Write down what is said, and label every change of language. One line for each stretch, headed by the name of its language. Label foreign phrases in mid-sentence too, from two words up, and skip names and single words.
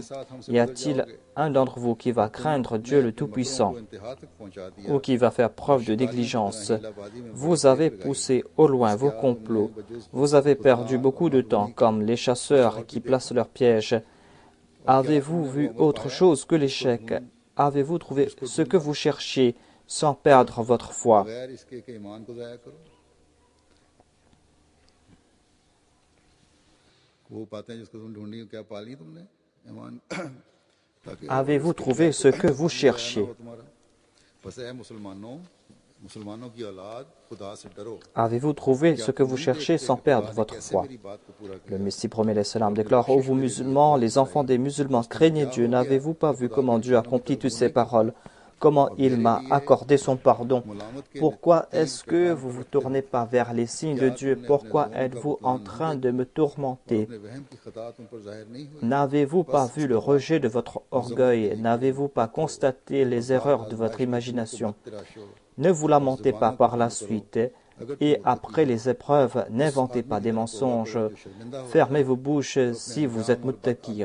French: Y a-t-il un d'entre vous qui va craindre Dieu le Tout-Puissant ou qui va faire preuve de négligence? Vous avez poussé au loin vos complots. Vous avez perdu beaucoup de temps comme les chasseurs qui placent leurs pièges. Avez-vous vu autre chose que l'échec? Avez-vous trouvé ce que vous cherchiez? sans perdre votre foi.
Urdu: بغیر اس کے کہ ایمان کو ضائع کرو۔ وہ پاتے ہیں جس کو تم ڈھونڈی کیا پالی تم نے ایمان تاکہ
French: Avez-vous trouvé ce que vous cherchiez?
Urdu: تمہارا بس ہے مسلمانوں کی اولاد خدا سے ڈرو.
French: Avez-vous trouvé ce que vous cherchez sans perdre votre foi?
Urdu: میری بات کو پورا
French: Le Messie premier les salam déclare: Ô vous musulmans, les enfants des musulmans, craignez Dieu. N'avez-vous pas vu comment Dieu accomplit toutes ces paroles? Comment il m'a accordé son pardon? Pourquoi est-ce que vous vous tournez pas vers les signes de Dieu? Pourquoi êtes-vous en train de me tourmenter?
Urdu: اپنے وہم کی خطا تم پر ظاہر نہیں ہوئی.
French: N'avez-vous pas vu le rejet de votre orgueil? N'avez-vous pas constaté les erreurs de votre imagination? Ne vous lamentez pas par la suite, et après les épreuves, n'inventez pas des mensonges. Fermez vos bouches si vous êtes muttaqi.